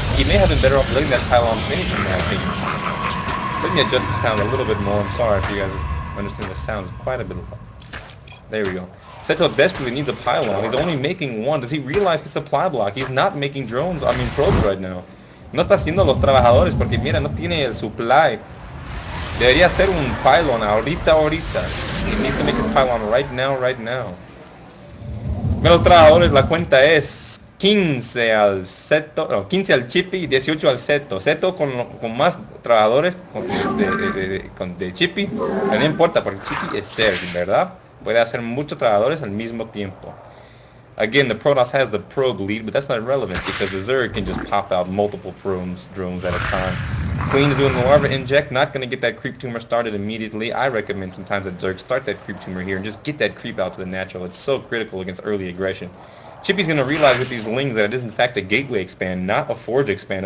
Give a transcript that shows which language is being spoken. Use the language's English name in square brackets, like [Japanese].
[English] He may have been better off letting that pylon finish, in my opinion. Let me adjust the sound a little bit more. I'm sorry if you guys understand the sound is quite a bit low. There we go. Seto desperately needs a pylon. He's only making one. Does he realize his supply block? He's not making drones, probes right now. [Spanish] No está haciendo los trabajadores porque mira, no tiene el supply. Debería hacer un pylon ahorita. [English] He needs to make a pylon right now. [Spanish] Mira los trabajadores, la cuenta es 15 al Seto, no, 15 al Chippy y 18 al Seto. Seto con más trabajadores de Chippy, pero no importa porque Chippy es Zerg, ¿verdad? Puede hacer muchos trabajadores al mismo tiempo. [English] Again, the Protoss has the probe lead, but that's not relevant because the Zerg can just pop out multiple drones at a time. Queen is doing the larva inject, not going to get that creep tumor started immediately. I recommend sometimes that Zerg start that creep tumor here and just get that creep out to the natural. It's so critical against early aggression. Chippy's going to realize with these lings that it is in fact a gateway expand, not a forge expand.